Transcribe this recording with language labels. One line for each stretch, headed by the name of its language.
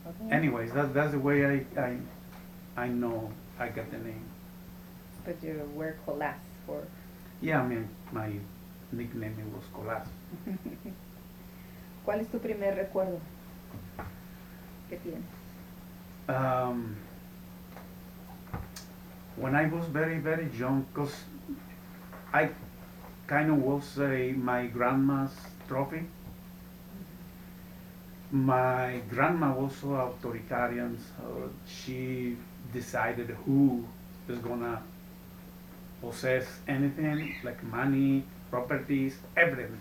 English: Anyways, that's the way I know I got the name. But you were Colas for... Yeah, I mean, my nickname was Colas.
Spanish: ¿Cuál es tu primer recuerdo que tienes?
English: When I was very, very young, because I kind of was my grandma's trophy. My grandma was so authoritarian, so she decided who is gonna possess anything, like money, properties, everything.